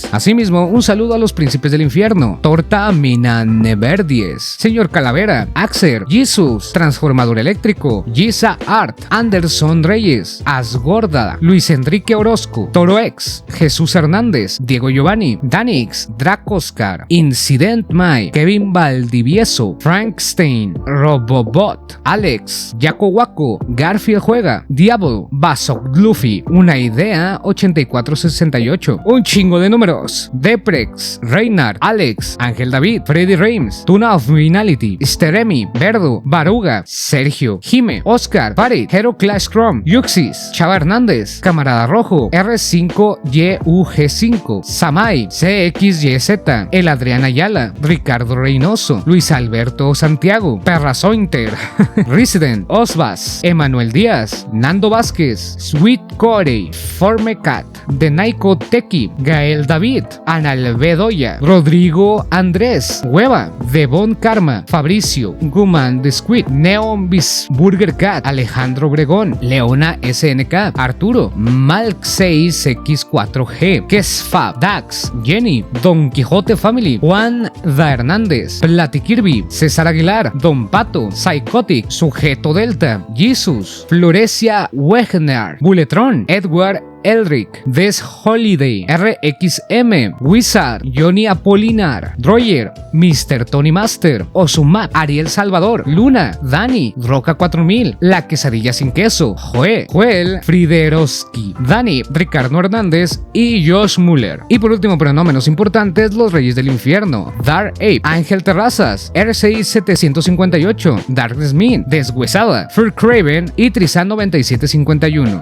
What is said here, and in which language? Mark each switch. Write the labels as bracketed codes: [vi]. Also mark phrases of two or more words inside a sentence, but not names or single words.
[es] Asimismo, un saludo a los príncipes del infierno, Torta Minaneverdies, Señor Calavera, Axer, Jesus, Transformador Eléctrico, Giza Art, Anderson Reyes, Asgorda, Luis Enrique Orozco, Toroex, Jesús Hernández, Diego Giovanni, Danix, Dracoscar, Incident Mai, Kevin Valdivieso, Frank Stein, Robobot, Alex, Jaco Waco, Garfield Juega, Diablo, Basok Luffy, Una Idea 8468, un chingo de números, Deprex, Reynard, Alex, Ángel David, Freddy Reims, Tuna of Finality, Steremi, Verdo, Baruga, Sergio, Jime, Oscar, Farid, Hero Clash Chrome, Yuxis, Chava Hernández, Camarada Rojo, R5YUG5, Samai, CXYZ, El Adrián Ayala, Ricardo Reynoso, Luis Alberto Santiago, Perra Sointer, Resident, Osbas, Emanuel Díaz, Nando Vázquez, Sweet Corey, Formecat, Denaiko Teki, Gael David, Anal Bedoya, Rodrigo Andrés, Hueva, Devon Karma, Fabricio, Guman The Squid, Neon Burger Cat, Alejandro Obregón, Leona SNK, Arturo, Malk 6X4G, Kesfab, Dax, Jenny, Don Quijote Family, Juan Da Hernández, Plati Kirby, César Aguilar, Don Pato, Psychotic, Sujeto Delta, Jesus, Florecia Wegner, Bulletron, Edward Eldrick, Des Holiday, RXM, Wizard, Johnny Apolinar, Droyer, Mr. Tony Master, Osumat, Ariel Salvador, Luna, Dani, Roca 4000, La Quesadilla Sin Queso, Joel, Friderowski, Dani, Ricardo Hernández y Josh Muller. Y por último, pero no menos importantes, los Reyes del Infierno, Dark Ape, Ángel Terrazas, R6758, Darkness Min, Deshuesada, Fur Craven y Trizan 9751.